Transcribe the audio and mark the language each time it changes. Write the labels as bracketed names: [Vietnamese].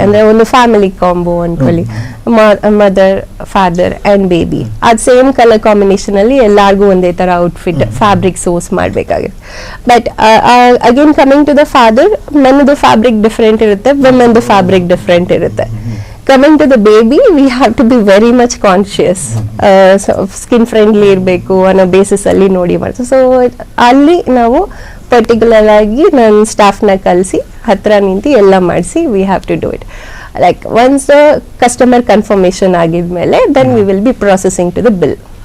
[Kannada] ಅಂದ್ರೆ ಒಂದು family combo ಅನ್ಕೊಳ್ಳಿ, ಮದರ್, ಫಾದರ್ ಅಂಡ್ ಬೇಬಿ, ಅದ್ ಸೇಮ್ ಕಲರ್ ಕಾಂಬಿನೇಷನ್ ಅಲ್ಲಿ ಎಲ್ಲಾರ್ಗು ಒಂದೇ ತರ outfit fabric source ಮಾಡ್ಬೇಕಾಗಿರುತ್ತೆ. [English] but again coming to the father, [Kannada] ಮೆನ್ದು fabric different ಇರುತ್ತೆ, ವಿಮೆನ್ದು ಫ್ಯಾಬ್ರಿಕ್ ಡಿಫ್ರೆಂಟ್ ಇರುತ್ತೆ. [English] Coming to the baby, we have to be very much conscious. [Kannada] Skin friendly ಇರಬೇಕು ಅನ್ನೋ basis ಅಲ್ಲಿ ನೋಡಿ ಮಾಡ್ತೀವಿ. ಸೊ ಅಲ್ಲಿ ನಾವು ಪರ್ಟಿಕ್ಯುಲರ್ ಆಗಿ ನನ್ನ ಸ್ಟಾಫ್ನ ಕಳಿಸಿ ಹತ್ರ ನಿಂತು ಎಲ್ಲ ಮಾಡಿಸಿ [English] We have to do it. Like once customer confirmation ಆಗಿದ್ಮೇಲೆ then we will be processing to the bill.